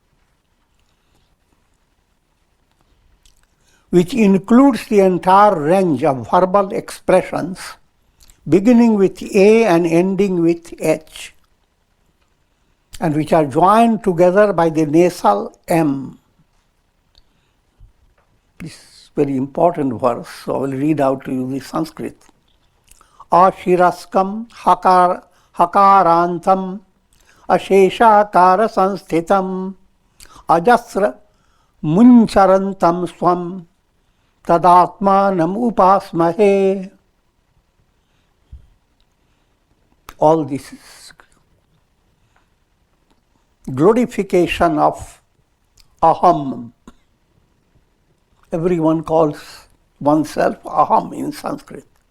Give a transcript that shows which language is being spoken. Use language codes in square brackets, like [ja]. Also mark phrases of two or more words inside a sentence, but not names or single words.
[en] which includes the entire range of verbal expressions, beginning with A and ending with H, and which are joined together by the nasal M. This is a very important verse, so I will read out to you the Sanskrit. [sa] Ashiraskam hakarantam asheshakara sansthitam ajasra muncharantam swam tadatmanam upasmahe. [en] All this is glorification of aham. Everyone calls oneself aham in Sanskrit.